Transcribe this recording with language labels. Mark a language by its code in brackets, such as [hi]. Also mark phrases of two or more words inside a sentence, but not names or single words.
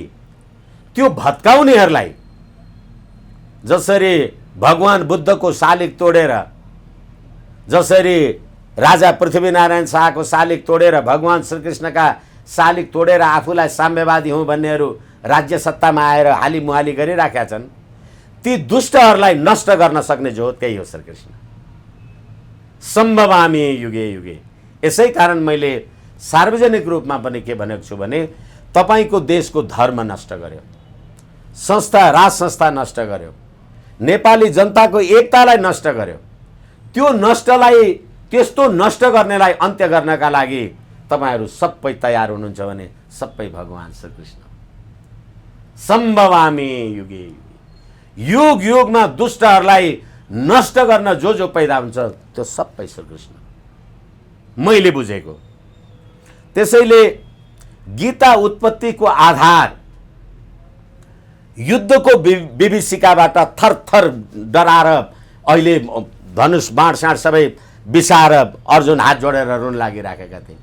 [ne] त्यो भत्काउनेहरूलाई, जसरी भगवान बुद्धको शालिग तोडेर, जसरी राजा पृथ्वीनारायण शाहको शालिग तोडेर भगवान श्रीकृष्णका शालिग तोडेर आफूलाई साम्यवादी हुँ भन्नेहरू राज्य सत्तामा आएर हालिमुहाली गरिराखेका छन्, ती दुष्टहरूलाई नष्ट गर्न सक्ने जो त्यही हो श्रीकृष्ण। [sa] सम्भवामि युगे युगे। [ne] यसै कारण मैले सार्वजनिक रूपमा पनि के भनेको छु भने तपाईँको देशको धर्म नष्ट गर्यो, संस्था राज संस्था नष्ट गर्यो, नेपाली जनताको एकतालाई नष्ट गर्यो। त्यो नष्टलाई, त्यस्तो नष्ट गर्नेलाई अन्त्य गर्नका लागि तपाईँहरू सबै तयार हुनुहुन्छ भने सबै भगवान श्रीकृष्ण। [sa] सम्भवामि युगे युगे। [ne] युग युगमा दुष्टहरूलाई नष्ट गर्न जो जो पैदा हुन्छ त्यो सबै श्रीकृष्ण, मैले बुझेको। त्यसैले गीता उत्पत्तिको आधार युद्धको विभीषिकाबाट थरथर डराएर अहिले धनुष बाण साँड सबै बिसाएर अर्जुन हात जोडेर रुन लागिराखेका थिए।